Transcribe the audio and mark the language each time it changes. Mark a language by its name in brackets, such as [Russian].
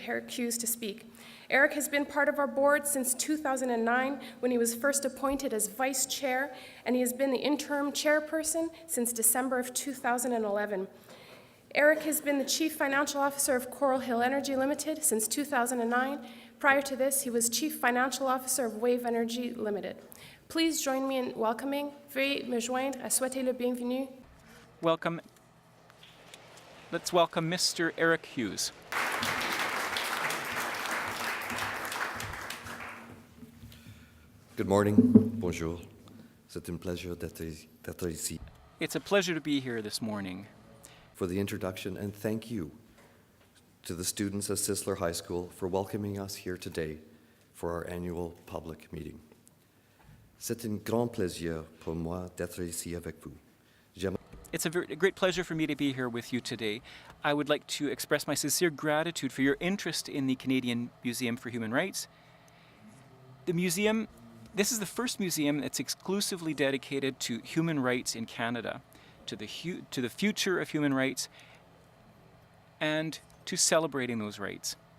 [English] Eric Hughes, to speak. Eric has been part of our board since 2009, when he was first appointed as vice chair, and he has been the interim chairperson since December of 2011. Eric has been the chief financial officer of Coral Hill Energy Limited since 2009. Prior to this, he was chief financial officer of Wave Energy Limited. Please join me in welcoming. [French] Veuillez me joindre à souhaiter le bienvenu. [English] Welcome. Let's welcome Mr. Eric Hughes. Good morning. Bonjour. [French] C'est un plaisir d'être ici. [English] It's a pleasure to be here this morning. For the introduction, and thank you to the students at Sisler High School for welcoming us here today for our annual public meeting. [French] C'est un grand plaisir pour moi d'être ici avec vous. [English] It's a great pleasure for me to be here with you today. I would like to express my sincere gratitude for your interest in the Canadian Museum for Human Rights. The museum, this is the first museum that's exclusively dedicated to human rights in Canada, to the future of human rights, and to celebrating those rights.